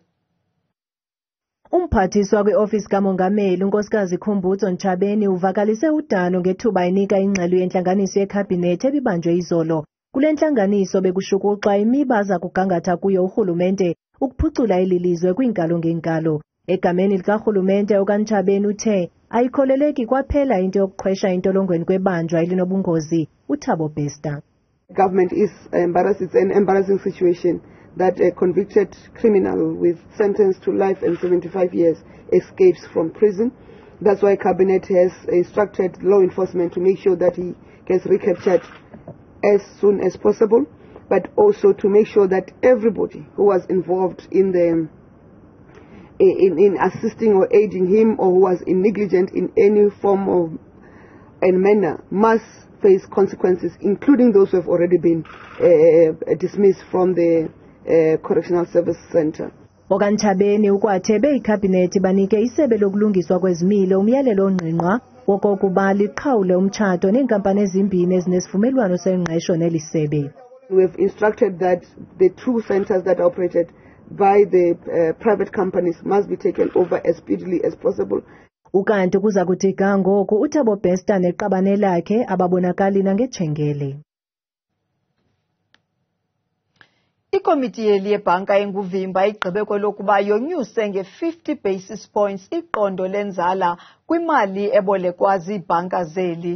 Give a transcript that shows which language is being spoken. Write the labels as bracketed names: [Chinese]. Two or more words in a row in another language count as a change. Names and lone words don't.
[Xhosa] Umphathiswa kwi-ofisi kamongameli unkosikazi Khumbudzo Ntshabeni uvakalise udano ngethuba enika ingxelo yentlanganiso yekhabhinethi ebibanjwe izolo. Kule ntlanganiso bekushukuxwa imiba aza kugangatha kuyo urhulumente ukuphucula ililizwe kwiinkalo ngeenkalo. Egameni likarhulumente okaNtshabeni uthe ayikholeleki kwaphela into yokuqhwesha entolongweni kwebanjwa elinobungozi uThabo Bester. [English] Government is embarrassed. It's an embarrassing situation that a convicted criminal with sentence to life and 75 years escapes from prison. That's why Cabinet has instructed law enforcement to make sure that he gets recaptured as soon as possible, but also to make sure that everybody who was involved in assisting or aiding him or who was negligent in any form of and manner must face consequences, including those who have already been dismissed from the Correctional Service Center. [Xhosa] OkaNtshabeni ukwathebe ikhabhinethi banike isebe lokulungiswa kwezimilo umyalelo ongqingqwa wokokuba liqhawule umtshato neenkampani ezimbini ezinesivumelwano sengqesho nelisebe. [English] We have instructed that the two centers that operated by the private companies must be taken over as speedily as possible. [Xhosa] Ukanti kuza kuthi ga ngoku uThabo Bester neqabane lakhe ababonakali nangetshengele. Ikomiti yeli yebhanka enguvimba igqibe kwelokuba yonyuse nge-50 [English] basis points [Xhosa] iqondo lenzala kwimali ebolekwa ziibhanka zeli.